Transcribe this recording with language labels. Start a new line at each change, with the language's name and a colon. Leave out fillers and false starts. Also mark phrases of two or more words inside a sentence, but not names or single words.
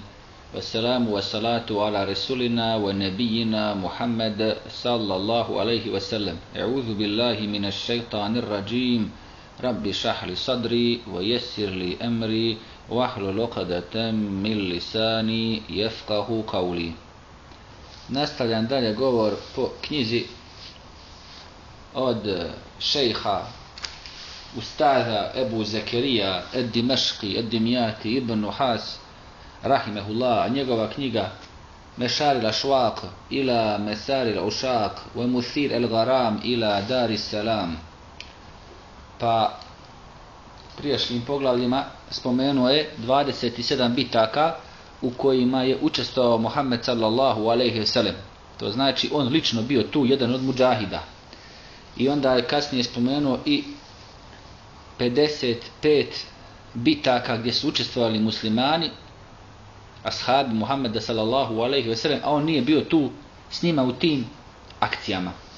Arabic: والسلام والصلاة على رسولنا ونبينا محمد صلى الله عليه وسلم. أعوذ بالله من الشيطان الرجيم. رب اشرح لي صدري ويسر لي أمري واحلل عقدة من لساني يفقهوا قولي.
Bosnian: Nastavljam dalje govor po knjizi od šejha Ustaza Ebu Zekerija Ed-Dimeški Ed-Dimjati Ibn Nuhas rahimehullah, njegova knjiga Mešari l-Ašvaq ila Mesari l-Ušaq wa Muthir el-Garam ila Dar salam. Pa prijašnjim poglavljima spomenuo je 27 bitaka u kojima je učestvovao Muhammed
Arabic: صلى الله عليه وسلم.
Bosnian: To znači on lično bio tu jedan od mudžahida. I onda je kasnije spomenuo i 55 bitaka gdje su učestvovali muslimani, ashabi Muhammeda
Arabic: صلى الله عليه وسلم,
Bosnian: a on nije bio tu s njima u tim akcijama.